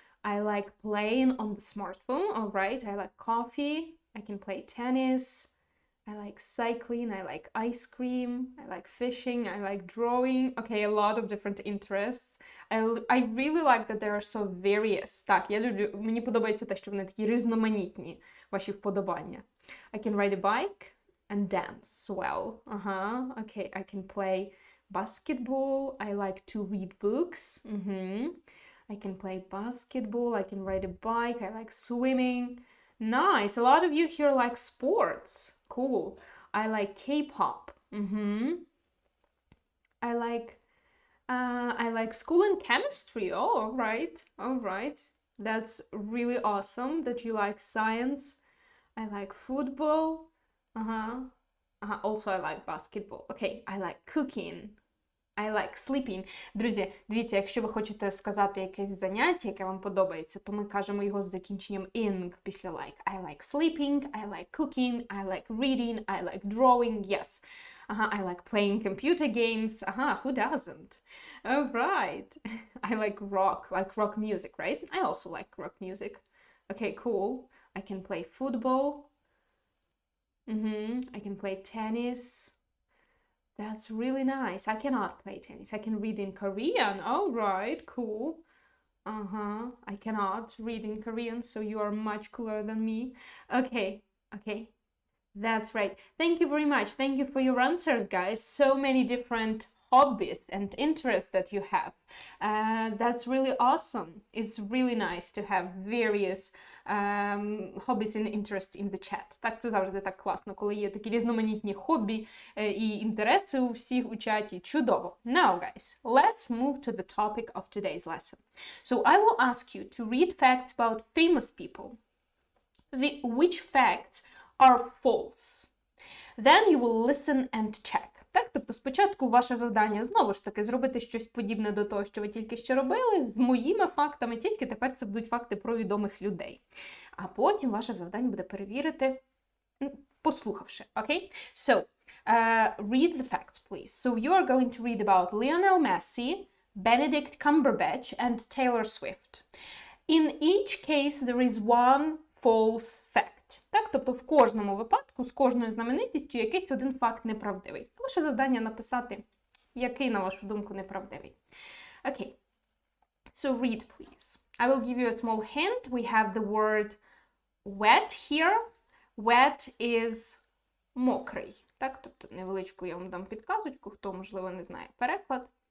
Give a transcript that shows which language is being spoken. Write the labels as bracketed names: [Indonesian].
[English] I like playing on the smartphone. All right. I like coffee. I can play tennis. I like cycling, I like ice cream, I like fishing, I like drawing. Okay, a lot of different interests. I really like that they are so various. [Ukrainian] Так, я люблю, мені подобається те, що вони такі різноманітні, ваші вподобання. [English] I can ride a bike and dance well. Okay, I can play basketball. I like to read books. I can play basketball, I can ride a bike, I like swimming. Nice, a lot of you here like sports. Cool. I like K-pop. I like school and chemistry. Oh, all right. That's really awesome that you like science. I like football. Also, I like basketball. Okay, I like cooking. I like sleeping. [Ukrainian] Друзі, дивіться, якщо ви хочете сказати якесь заняття, яке вам подобається, то ми кажемо його з закінченням ing після like. [English] I like sleeping, I like cooking, I like reading, I like drawing, yes. I like playing computer games. Who doesn't? All right. I like rock music, right? I also like rock music. Okay, cool. I can play football. I can play tennis. That's really nice. I cannot play tennis. I can read in Korean. All right, cool. I cannot read in Korean, so you are much cooler than me. Okay. That's right. Thank you very much. Thank you for your answers, guys. So many different hobbies and interests that you have. That's really awesome. It's really nice to have various hobbies and interests in the chat. [Ukrainian] Так, це завжди так класно, коли є такі різноманітні хобі і інтереси у всіх у чаті. Чудово. [English] Now, guys, let's move to the topic of today's lesson. So I will ask you to read facts about famous people. Which facts are false? Then you will listen and check. [Ukrainian] Так, тобто спочатку ваше завдання знову ж таки зробити щось подібне до того, що ви тільки що робили, з моїми фактами, тільки тепер це будуть факти про відомих людей. А потім ваше завдання буде перевірити, послухавши, окей? [English] So, read the facts, please. So you are going to read about Lionel Messi, Benedict Cumberbatch and Taylor Swift. In each case there is one false fact. [Ukrainian] Так, тобто в кожному випадку, з кожною знаменитістю якийсь один факт неправдивий. Ваше завдання написати, який, на вашу думку, неправдивий. [English] Okay. So read, please. I will give you a small hint. We have the word wet here. Wet is мокрий. [Ukrainian] Так, тобто невеличку я вам дам підказочку, хто, можливо, не знає переклад.